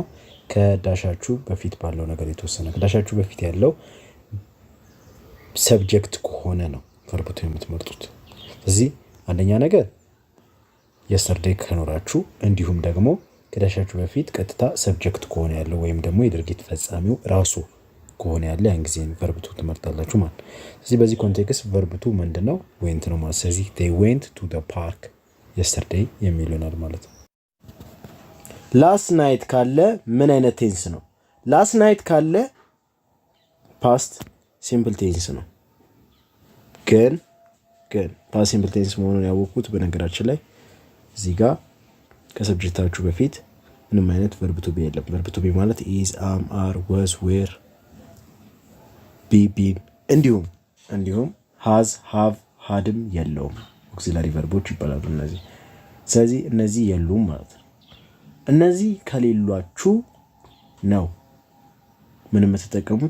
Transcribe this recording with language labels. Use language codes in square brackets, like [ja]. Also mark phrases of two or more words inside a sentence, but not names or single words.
[am] ከዳሻችሁ በፊት ባለው ነገር የተወሰነ። ከዳሻችሁ በፊት ያለው ሰብጀክት ከሆነ ነው [en] verb to [am] የምትመርጡት። ስለዚህ አንደኛ ነገር የስተርዴይ ከኖራችሁ እንዲሁም ደግሞ ከዳሻችሁ በፊት ቀጥታ ሰብጀክት ከሆነ ያለው ወይም ደግሞ የድርጊት ፈጻሚው ራሱ ከሆነ ያለ ያን ጊዜ [en] verb to [am] ትመርጣላችሁ ማለት። ስለዚህ በዚህ ኮንቴክስት [en] verb to [am] ምንድነው? ዌንት ነው ማለት። ስለዚህ [en] they went to the park yesterday [am] የሚል ይሆናል ማለት ነው። [en] last night [am] ካለ ምን አይነት ቴንስ ነው? [en] last night [am] ካለ [en] past simple tense [am] ነው። ግን [en] past simple tense [am] መሆኑን ያወቅኩት በነገራችን ላይ እዚህ ጋር ከሰብጀክታችሁ በፊት ምንም አይነት [en] verb to be [am] የለም። [en] verb to be [am] ማለት [en] is am are was were [am] ቢን እንዲሁም [en] has have [am] ሃድም የለውም። ኦክሲላሪ ቨርቦች ይባላሉ እነዚህ። ስለዚህ እነዚህ የሉም ማለት ነው። እነዚህ ከሌሏችሁ ነው ምን የምትጠቀሙት?